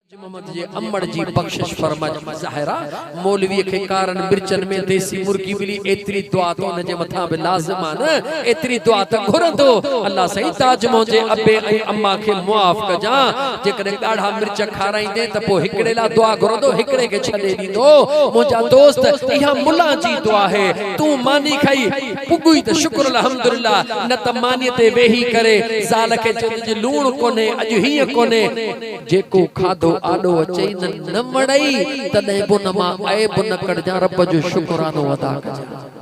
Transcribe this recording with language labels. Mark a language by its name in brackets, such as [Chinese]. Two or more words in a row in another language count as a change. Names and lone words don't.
[Sindhi] मोहम्मद जी अम्मड़ जी बख्शिश फरमा ज़ाहिरा मौलवी के कारण मिर्चन में देसी मुर्गी मिली एतरी दुआ तो न जे मथा बि लाज़िम न एतरी दुआ त घुरंदो अल्लाह सही ताज मुंहिंजे अबे ऐं अम्मा खे मुआफ़ कजा जेकॾहिं ॻाढ़ा मिर्च खाराईंदे त पोइ हिकिड़े लाइ दुआ घुरंदो हिकिड़े खे छॾे ॾींदो मुंहिंजा दोस्त इहा मुला जी दुआ है तूं मानी खाई पुॻी त शुक्र अल्हम्दुलिल्लाह न त मानी ते वेही करे ज़ाल खे चवंदी लूण कोन्हे अॼु हीअं कोन्हे जेको खाधो आडो अचई न वणई तॾहिं बि उन मां ऐब न कढजा रब जो शुक्रानो अदा कजा